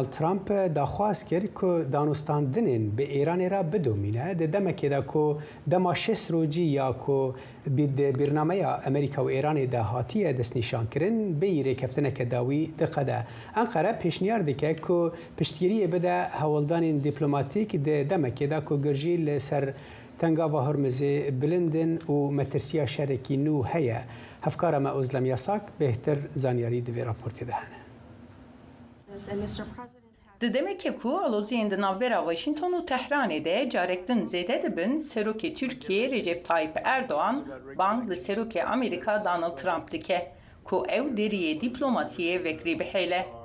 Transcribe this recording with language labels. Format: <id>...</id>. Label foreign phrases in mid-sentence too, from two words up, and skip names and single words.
<ku>Trump daxwaz kir ku danûstandinên bi Îranê re bidomîne di demekê de ku dema şêst rojî ya ku bîrnameya Amerîka û Îranê de hatiye destnîşankirin bêyî rêkeftineke dawî diqede. Enqere pêşniyar dike ku piştgiriyê bide hewaldanên dîplomatîk di demekê de ku girjî li ser tengava Hormuzê bilindin û metirsiya şerekî nû heye. هفکارە مە ئۆزلەم یاساک بهتر زانیاری divê raportê de hene. Di demekê ku aloziyên di navbera Washington û Tehranê de carek din zêde dibin, Serokê Tirkiye Recep Tayyip Erdoğan bang li Serokê Amerîka Donald Trump dike ku ew deriyê dîplomasiyê vekrî bihêle.</ku>